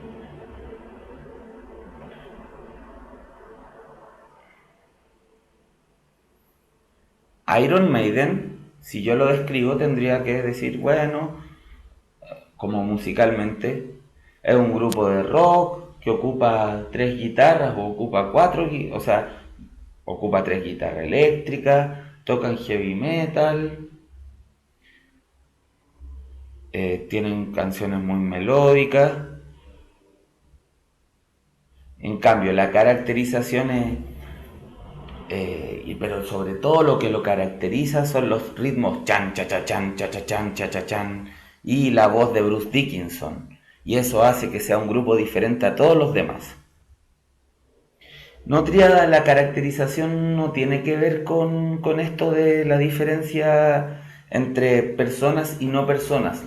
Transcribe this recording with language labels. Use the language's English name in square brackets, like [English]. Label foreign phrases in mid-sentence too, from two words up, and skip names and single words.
[Spanish] Iron Maiden, si yo lo describo, tendría que decir, bueno, como musicalmente, es un grupo de rock que ocupa 3 guitarras o ocupa 4, o sea, ocupa 3 guitarras eléctricas, tocan [English] heavy metal, [Spanish] tienen canciones muy melódicas. En cambio, la caracterización es, pero sobre todo lo que lo caracteriza son los ritmos chan, cha, cha, chan, cha, cha, chan, cha, cha, chan, y la voz de Bruce Dickinson. Y eso hace que sea un grupo diferente a todos los demás. No, Tríada, la caracterización no tiene que ver con esto de la diferencia entre personas y no personas.